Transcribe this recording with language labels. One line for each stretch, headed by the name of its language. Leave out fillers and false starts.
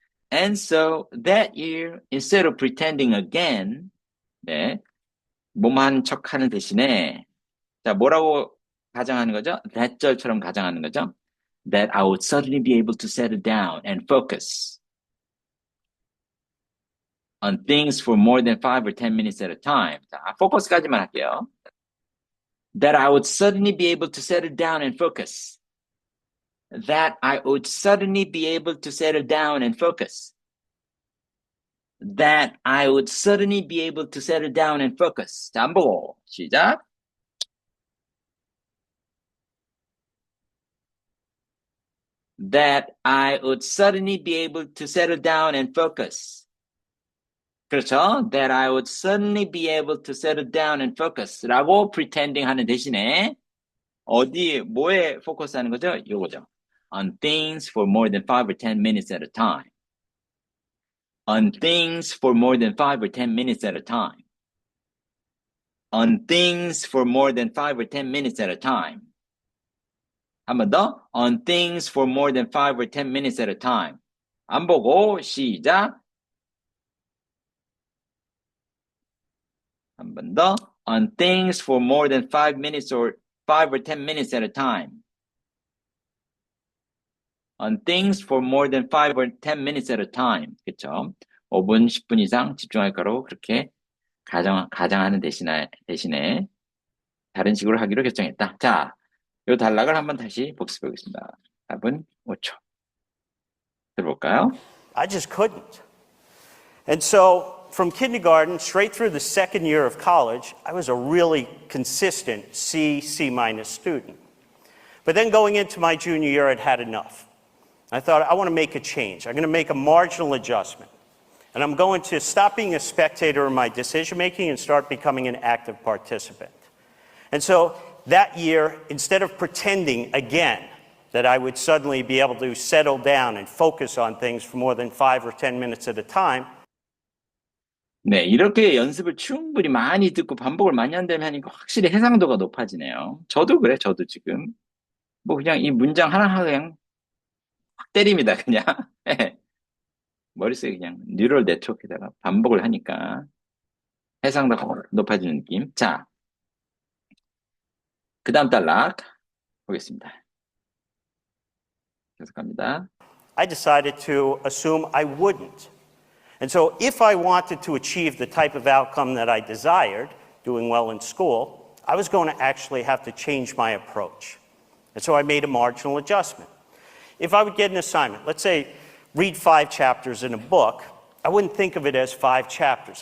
English: And so that year, instead of pretending again,
Korean: 네, 몸한 척 하는 대신에, 자, 뭐라고 가정하는 거죠? that 절처럼 가정하는 거죠?
English: That I would suddenly be able to settle down and focus on things for more than 5 or 10 minutes at a time.
Korean: 자, focus까지만 할게요.
English: That I would suddenly be able to settle down and focus. That I would suddenly be able to settle down and focus. That I would suddenly be able to settle down and focus.
Korean: 자, 안 보고 시작.
English: That I would suddenly be able to settle down and focus.
Korean: 그렇죠?
English: That I would suddenly be able to settle down and focus.
Korean: 라고 pretending 하는 대신에 어디, 뭐에 포커스 하는 거죠? 요거죠.
English: on things for more than 5 or 10 minutes at a time. On things for more than 5 or 10 minutes at a time. On things for more than 5 or 10 minutes at a time.
Korean: 한 번 더.
English: On things for more than 5 or 10 minutes at a time.
Korean: 안 보고 시작. 한 번 더.
English: On things for more than 5 minutes or 5 or 10 minutes at a time. On things for more than 5 or 10 minutes at a time.
Korean: 그쵸? 5분, 10분 이상 집중할 거로 그렇게 가정하는 대신에 다른 식으로 하기로 결정했다. 자, 이 단락을 한번 다시 복습해 보겠습니다. 답은 5초. 들어볼까요?
English: I just couldn't. And so from kindergarten straight through the second year of college, I was a really consistent C minus student. But then going into my junior year, I'd had enough. I thought, I want to make a change. I'm going to make a marginal adjustment. And I'm going to stop being a spectator in my decision-making and start becoming an active participant. And so that year, instead of pretending again that I would suddenly be able to settle down and focus on things for more than 5 or 10 minutes at a time,
Korean: 네, 이렇게 연습을 충분히 많이 듣고 반복을 많이 한다면 하니까 확실히 해상도가 높아지네요. 저도 그래, 저도 지금. 뭐 그냥 이 문장 하나하나 그냥 확 때립니다, 그냥. 머릿속에 그냥 뉴럴 네트워크에다가 반복을 하니까 해상도가 높아지는 느낌. 자, 그 다음 단락 보겠습니다. 계속 갑니다.
English: I decided to assume I wouldn't. And so if I wanted to achieve the type of outcome that I desired, doing well in school, I was going to actually have to change my approach. And so I made a marginal adjustment. If I would get an assignment, let's say read 5 chapters in a book, I wouldn't think of it as 5 chapters.